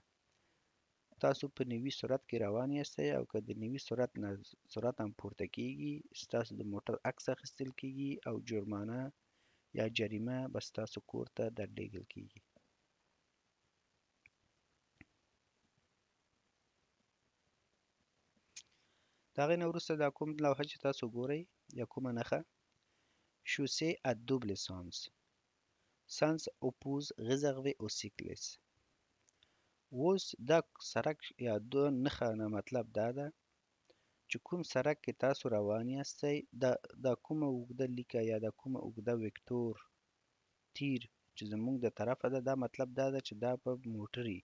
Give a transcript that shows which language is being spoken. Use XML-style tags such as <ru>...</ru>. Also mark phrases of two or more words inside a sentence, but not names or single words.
<ps>تاسو په 90 سرعت کې روان یاستئ او که د 90 سرعت نه سرعت هم پورته کیږي، ستاسو د موټر عکس اخیستل کیږي او جرمانه یا جریمه به ستاسو کور ته درلیږل کیږي. د هغې نه وروسته دا کوم لوحه چې تاسو ګورئ یا کومه نښه</ps> <fr>Chaussée à double sens. Sens oppose réservé aux cyclistes.</fr> <ps>اوس دا سړک یا دو نښه نه مطلب دا ده چې کوم سړک کې تاسو روان یاستئ، دا کومه اوږده لیکه یا دا کومه اوږده وکتور تیر چې زمونږ د طرفه ده، دا مطلب دا ده چې دا په موټري.</ps>